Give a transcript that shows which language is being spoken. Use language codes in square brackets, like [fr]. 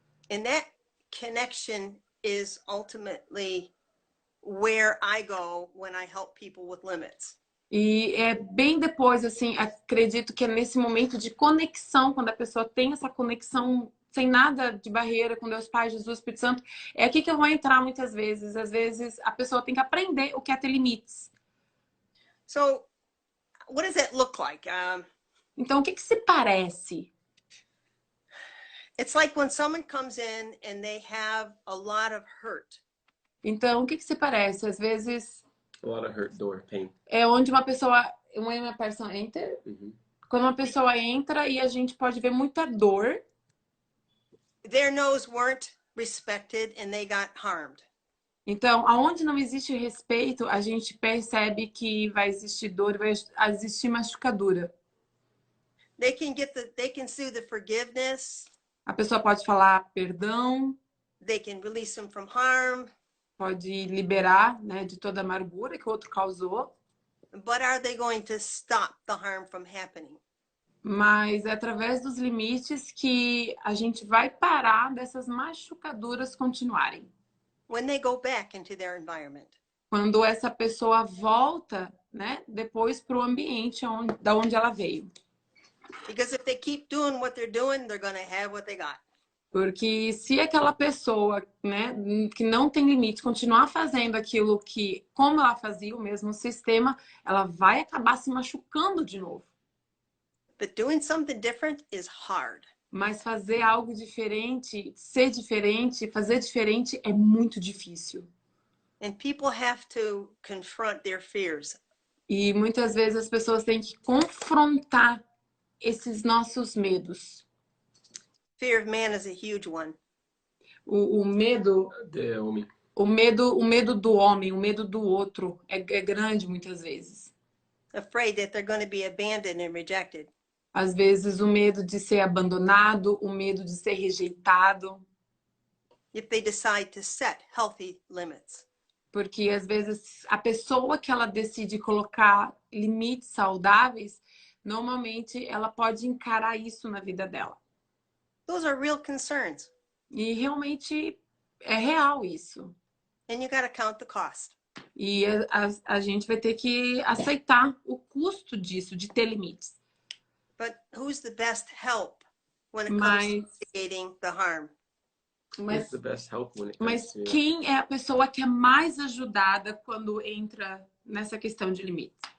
[en] And that connection is ultimately where I go when I help people with limits. [pt] e é bem depois, assim, acredito que é nesse momento de conexão, quando a pessoa tem essa conexão sem nada de barreira com Deus Pai, Jesus, Espírito Santo, é aqui que eu vou entrar muitas vezes. Às vezes a pessoa tem que aprender o que é ter limites. [en] So what does that look like? [pt] Então, o que se parece? [en] It's like when someone comes in and they have a lot of hurt. [pt] Então, o que se parece? Às vezes [en] A lot of hurt, door, pain. [pt] é onde uma pessoa, uma [en] person enter, [pt] quando uma pessoa entra e a gente pode ver muita dor. [en] Their no's weren't respected and they got harmed. [pt] Então, aonde não existe respeito, a gente percebe que vai existir dor, vai existir machucadura. [en] They can sue the forgiveness. [pt] A pessoa pode falar perdão, [en] They can release them from harm. [pt] pode liberar, né, de toda a amargura que o outro causou. [en] But are they going to stop the harm from happening? [pt] Mas é através dos limites que a gente vai parar dessas machucaduras continuarem. [en] When they go back into their environment. [pt] Quando essa pessoa volta, né, depois para o ambiente da onde ela veio. [en] Because if they keep doing what they're doing, they're going to have what they got. [pt] Porque se aquela pessoa, né, que não tem limite, continuar fazendo aquilo que, como ela fazia, o mesmo sistema, ela vai acabar se machucando de novo. [en] But doing something different is hard. [pt] Mas fazer algo diferente, ser diferente, fazer diferente é muito difícil. [en] And people have to confront their fears. [pt] E muitas vezes as pessoas têm que confrontar esses nossos medos. [en] Fear of man is a huge one. [pt] O medo, [en] The homem. [pt] o medo do homem, o medo do outro é grande muitas vezes. [en] Afraid that they're going to be abandoned and rejected. [pt] Às vezes o medo de ser abandonado, o medo de ser rejeitado. [en] If they decide to set healthy limits. [pt] Porque às vezes a pessoa que ela decide colocar limites saudáveis, normalmente ela pode encarar isso na vida dela. [en] Those are real concerns. [pt] E realmente é real isso. [en] And you got to count the cost. [pt] E a gente vai ter que aceitar o custo disso, de ter limites. [en] But who's the best help when it comes to mitigating the harm? [pt] Mas, [en] the best help when it comes [pt] mas [en] to... [pt] quem é a pessoa que é mais ajudada quando entra nessa questão de limites?